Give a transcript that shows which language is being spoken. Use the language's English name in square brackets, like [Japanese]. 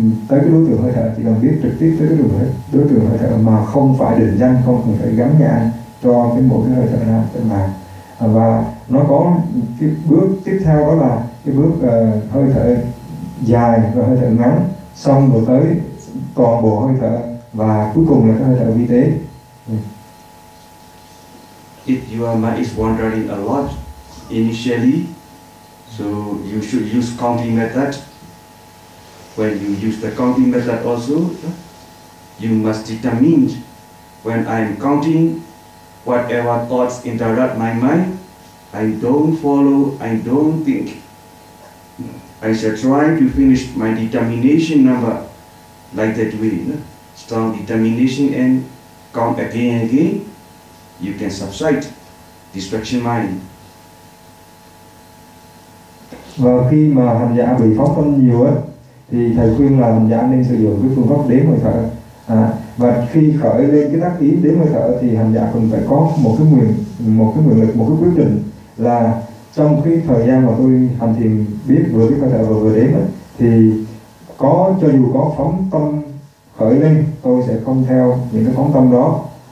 [Vietnamese] tới cái đối tượng hơi thở, chỉ cần biết trực tiếp tới cái đối tượng hơi thở mà không phải định danh, không cần phải gắn nhãn cho cái mỗi cái hơi thở nào trên bàn. Và nó có cái bước tiếp theo, đó là cái bước hơi thở dài và hơi thở ngắn, xong rồi tới toàn bộ hơi thở và cuối cùng là cái hơi thở vi tế. [English] If your mind is wandering a lot initially, so you should use counting method. When you use the counting method also, you must determine when I'm counting, whatever thoughts interrupt my mind, I don't follow, I don't think. I shall try to finish my determination number like that way. Strong determination and count again and again. You can subside distraction mind. [Vietnamese] Và khi mà hành giả bị phóng tâm nhiều á, thì thầy khuyên là hành giả nên sử dụng cái phương pháp đếm hơi thở. Và khi khởi lên cái tác ý đếm hơi thở thì hành giả cần phải có một cái nguyện lực, một cái quyết định là trong cái thời gian mà tôi hành thiền biết vừa cái hơi thở và vừa đếm á, thì có cho dù có phóng tâm khởi lên, tôi sẽ không theo những cái phóng tâm đó.